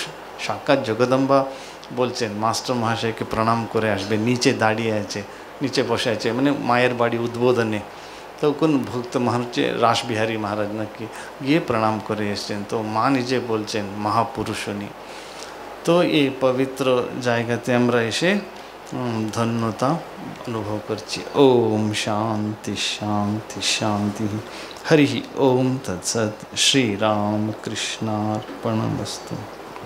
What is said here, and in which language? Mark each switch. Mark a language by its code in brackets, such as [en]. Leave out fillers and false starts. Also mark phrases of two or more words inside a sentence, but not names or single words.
[bn] সাক্ষাৎ জগদম্বা বলছেন মাস্টার মহাশয়কে প্রণাম করে আসবে, নিচে দাঁড়িয়ে আছে, নিচে বসে আছে, মানে মায়ের বাড়ি উদ্বোধনে। তখন ভক্ত মহারাজ রাসবিহারী মহারাজ নাকি গিয়ে প্রণাম করে এসছেন। তো মা নিজে বলছেন মহাপুরুষ উনি। তো এই পবিত্র জায়গাতে আমরা এসে ধন্যতা অনুভব করছি। [sa] ओम शांति शांति शांति। हरि ओम तत्सत्। श्री राम कृष्णार्पणमस्तु।